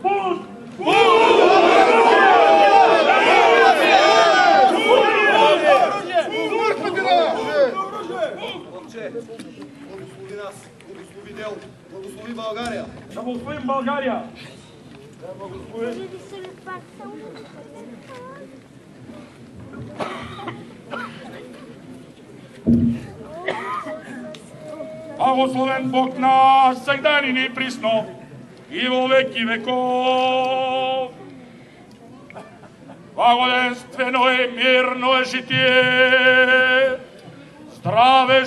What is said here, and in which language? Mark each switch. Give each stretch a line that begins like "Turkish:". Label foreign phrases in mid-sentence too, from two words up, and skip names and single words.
Bulgarian: Отче, благослови нас, благослови дело, благослови България. Да благословим България! Да благослови.
Church Slavic: Благословен Бог наш, всегда ни присно и во веки веков.
Bulgarian: Благоденствено и мирно е житие, здраве